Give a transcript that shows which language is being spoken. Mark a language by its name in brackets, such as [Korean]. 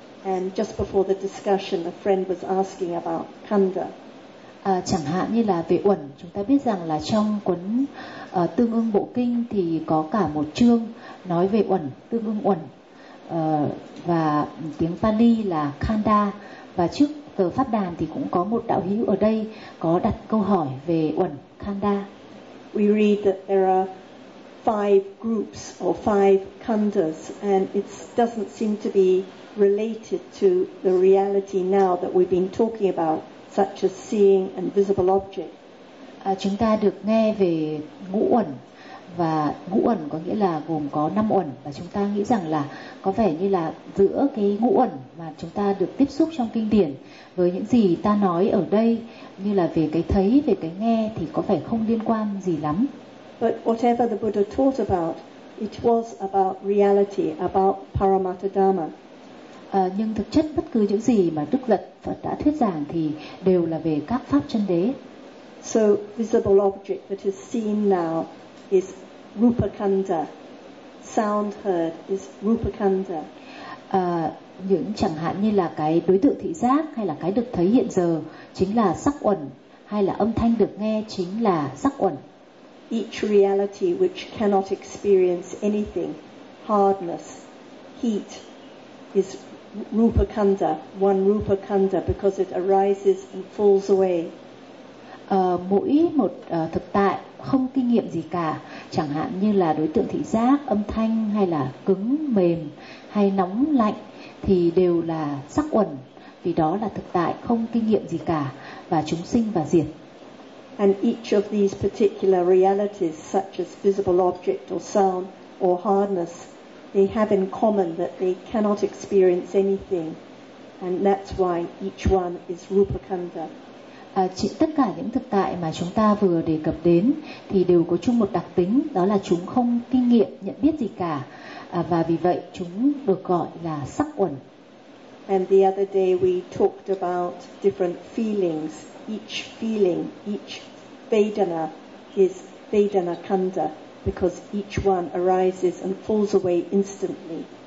[English] And just before the discussion, a friend was asking about khandha. [Vietnamese] Chẳng hạn như là về uẩn, chúng ta biết rằng là trong cuốn Tương ưng Bộ Kinh thì có cả một chương nói về uẩn, tương ưng uẩn, và tiếng Pali là khandha. Và trước tờ Pháp Đàn thì cũng có một đạo hữu ở đây có đặt câu hỏi về Uẩn Khanda. [English] We read that there are five groups or five khandas and it doesn't seem to be related to the reality now that we've been talking about, such as seeing and visible objects. [Vietnamese] Chúng ta được nghe về ngũ uẩn, và ngũ uẩn có nghĩa là gồm có năm uẩn, và chúng ta nghĩ rằng là có vẻ như là giữa cái ngũ uẩn mà chúng ta được tiếp xúc trong kinh điển với những gì ta nói ở đây như là về cái thấy, về cái nghe thì có vẻ không liên quan gì lắm. [English] But whatever the Buddha taught about, it was about reality, about Paramattha Dharma. [Vietnamese] Nhưng thực chất bất cứ những gì mà Đức Phật đã thuyết giảng thì đều là về các pháp chân đế. [English] So visible object that is seen now is Rupa Khanda. Sound heard is Rupa Khanda. [Vietnamese] Những chẳng hạn như là cái đối tượng thị giác hay là cái được thấy hiện giờ chính là sắc uẩn, hay là âm thanh được nghe chính là sắc uẩn. [English] Each reality which cannot experience anything, hardness, heat, is Rupa Khanda, one Rupa Khanda, because it arises and falls away. [Vietnamese] Mỗi một thực tại không kinh nghiệm gì cả, chẳng hạn như là đối tượng thị giác, âm thanh, hay là cứng, mềm, hay nóng, lạnh, thì đều là sắc uẩn, vì đó là thực tại không kinh nghiệm gì cả, và chúng sinh và diệt. [English] And each of these particular realities, such as visible object or sound or hardness, they have in common that they cannot experience anything, and that's why each one is Rupa Khanda. [Vietnamese] Tất cả những thực tại mà chúng ta vừa đề cập đến thì đều có chung một đặc tính, đó là chúng không kinh nghiệm, nhận biết gì cả, và vì vậy chúng được gọi là sắc uẩn. [English] And the other day we talked about different feelings. Each feeling, each Vedana is Vedana Khanda, because each one arises and falls away instantly.